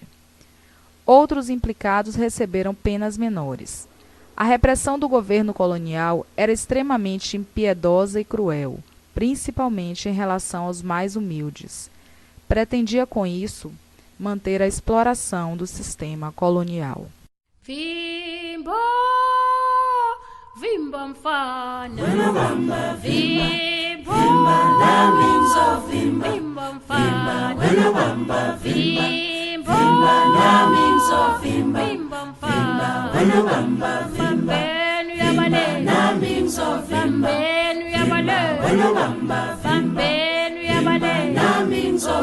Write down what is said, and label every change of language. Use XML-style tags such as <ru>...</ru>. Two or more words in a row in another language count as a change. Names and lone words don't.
<pt>Outros implicados receberam penas menores. A repressão do governo colonial era extremamente impiedosa e cruel, principalmente em relação aos mais humildes. Pretendia, com isso, manter a exploração do sistema colonial.</pt> <ts>Vimbo, vimbo mfana, vimbo, vimbo mfana, vimbo, vimbo mfana, vambenu ya bale, vambenu ya bale, vambenu ya bale, vambenu</ts>